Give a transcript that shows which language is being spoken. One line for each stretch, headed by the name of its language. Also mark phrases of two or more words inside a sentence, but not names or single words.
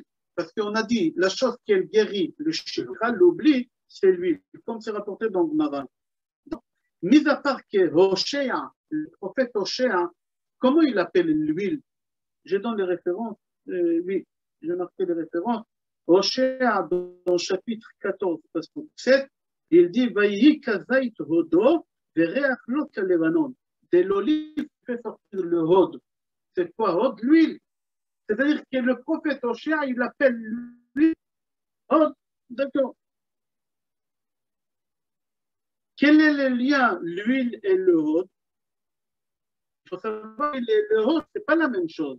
French: Parce qu'on a dit, la chose qui guérit le shikra, l'oubli, c'est l'huile, comme c'est rapporté dans Gemara. Mis à part que Hoshea, le prophète Hoshea, comment il appelle l'huile? Je donne les références, oui, j'ai marqué les références. Hoshea, dans le chapitre 14, verset 7, il dit,
Hebrew: ויהי כזית הודו וריח לו כלבנון.
French: De l'olive fait sortir le hod. C'est quoi hod? L'huile. C'est-à-dire que le prophète Hoshea, il appelle l'huile hod. D'accord. Quel est le lien, l'huile et le hod? Il faut savoir que le hod, ce n'est pas la même chose.